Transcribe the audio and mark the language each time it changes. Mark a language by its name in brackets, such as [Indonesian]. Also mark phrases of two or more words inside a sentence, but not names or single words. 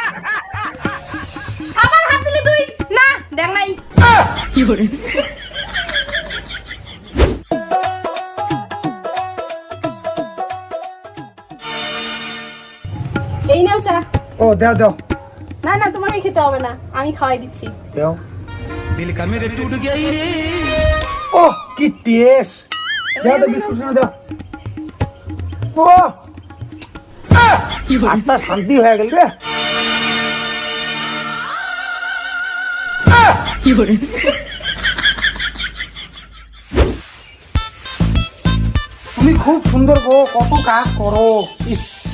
[Bangla] আবার হাত দিলি তুই? না দেখ নাই। কি হরে এই নাও চা। ও দাও দাও না না, তোমাকে খেতে হবে না, আমি খাওয়াই দিচ্ছি। দাও। [Hindi] दिल का मेरे टूट गई रे [Bangla] ও কি টেস্ট! দাও দাও, বিস্কুট দাও। ও কি হরে আত্মা শান্তি হয়ে গেল রে। কি হরে তুমি খুব সুন্দর গো, কত কাজ করো। ইস,